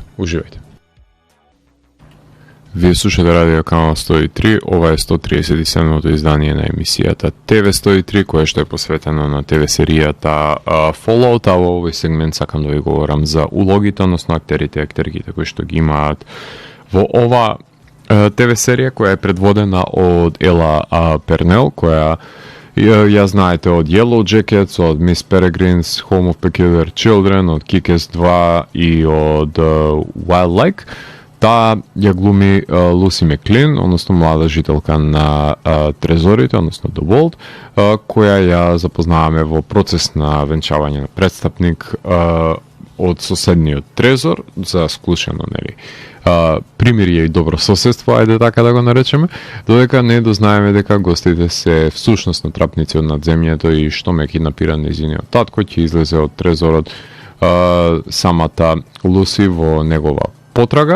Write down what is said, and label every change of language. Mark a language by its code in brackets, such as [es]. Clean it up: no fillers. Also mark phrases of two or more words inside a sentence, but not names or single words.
[mk] Уживајте. Вие слушате Радио Канал 103, ова е 137-то издание на емисијата ТВ 103, која што е посветено на ТВ серијата Fallout, а во овој сегмент сакам да ви говорам за улогите, односно актерите и актерките кои што ги имаат во ова ТВ серија, која е предводена од Ела Пернел, која ја знаете од Yellow Jackets, од Miss Peregrine's Home of Peculiar Children, од Kick-Ass 2 и од Wildlike. Таа ја глуми Луси Меклин, односно млада жителка на Трезорите, односно The Vault, која ја запознаваме во процес на венчавање на престапник од соседниот Трезор, за склучено, нели, примирие и добро соседство, ајде така да го наречеме, додека не дознаеме дека гостите се всушност трапници од надземјето и што ме киднапира нејзиниот татко, ќе излезе од Трезорот самата Луси во негова потрага.